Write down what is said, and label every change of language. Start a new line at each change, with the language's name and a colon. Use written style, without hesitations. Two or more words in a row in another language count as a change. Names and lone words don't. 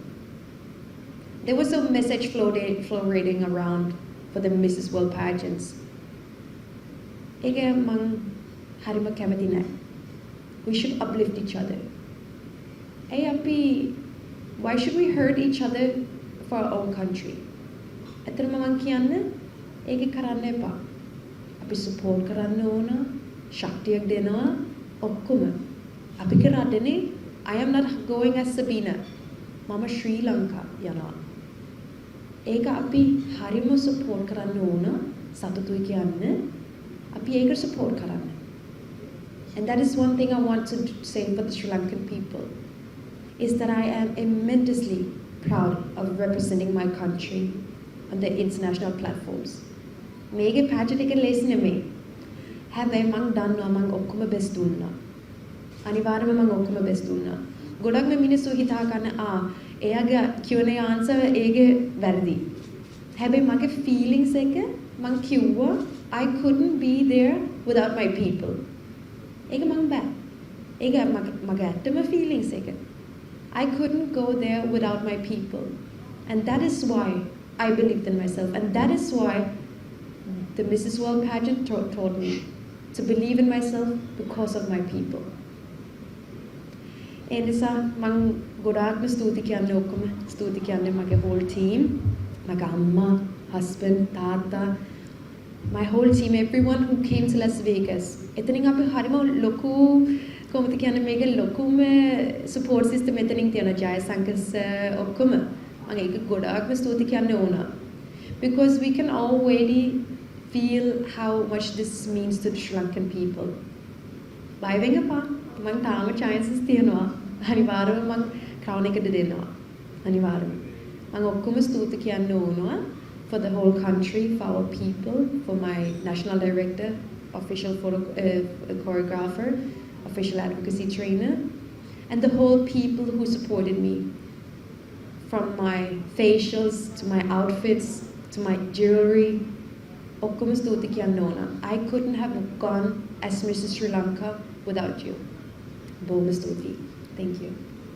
English: There was a message floating around for the Mrs. World pageants. We should uplift each other. Why should we hurt each other for our own country?
Sinhala: අපි support කරන්න ඕන, ශක්තියක් දෙනවා ඔක්කොම. අපි කරන්නේ
English: I am not going as Sabina.
Sinhala: මම ශ්‍රී ලංකා යනවා. ඒක අපි හරිම support කරන්න ඕන. සතුටුයි කියන්න. අපි ඒක support කරන්න.
English: And that is one thing I want to say for the Sri Lankan people, is that I am immensely proud of representing my country on the international platforms.
Sinhala: මේගේ pageant එක ලේසි නෙමෙයි. හැබැයි මං දන්නවා මං ඔක්කොම best දුන්නා. අනිවාර්යයෙන්ම මං ඔක්කොම best දුන්නා. ගොඩක්ම මිනිස්සු හිතා ගන්න එයාගේ
English: Q&A answer
Sinhala: ඒගේ වැරදි. හැබැයි මගේ feelings එක මං කිව්වා
English: I couldn't be there without my people.
Sinhala: ඒක මං බෑ. ඒක මගේ ඇත්තම feelings එක.
English: I couldn't go there without my people. And that is why I believed in myself. And that is why the Mrs. World pageant taught me to believe in myself because of my people.
Sinhala: ඒ නිසා මං ගොඩාක්ම ස්තුති කියන්නේ ඔක්කොම ස්තුති කියන්නේ මගේ
English: whole team,
Sinhala: මගේ අම්මා, husband, තාත්තා,
English: my whole team, everyone who came to Las Vegas.
Sinhala: එතනින් අපි හරිම ලොකු කොහොමද කියන්නේ මේක ලොකුම
English: support system
Sinhala: එතනින් තියෙන ජයසංකස් ඔක්කොම මම ඒක ගොඩාක්ම ස්තුති කියන්න ඕන.
English: Because we can already feel how much this means to the Sri Lankan people.
Sinhala: බය වෙන්න එපා. මම තාම chances තියෙනවා. අනිවාර්යයෙන්ම මම crown එක දෙන්නවා. අනිවාර්යයෙන්ම. මම ඔක්කොම ස්තුති කියන්න ඕනවා
English: for the whole country, for our people, for my national director, official choreographer, official advocacy trainer, and the whole people who supported me. From my facials, to my outfits, to my jewelry.
Sinhala: ඔක්කොම ස්තුති කියන්න ඕන.
English: I couldn't have gone as Mrs. Sri Lanka without you.
Sinhala: බොහොම ස්තුතියි.
English: Thank you.